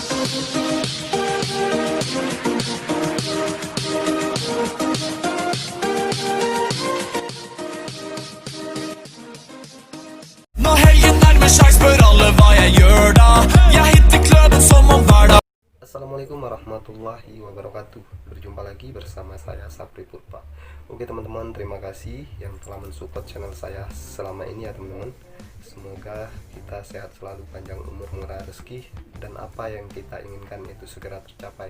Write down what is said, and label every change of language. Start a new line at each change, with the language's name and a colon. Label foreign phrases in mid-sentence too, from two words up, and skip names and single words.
Norwegian: Når helgen nærmer seg, spør alle hva jeg gjør da. Jeg hitter kløben som om hver dag.
Arabic: السلام عليكم ورحمة الله وبركاته.
Indonesian: Berjumpa lagi bersama saya Sapri Purba. Oke teman-teman, terima kasih yang telah mensupport channel saya selama ini ya teman-teman. Semoga kita sehat selalu, panjang umur, murah rezeki, dan apa yang kita inginkan itu segera tercapai.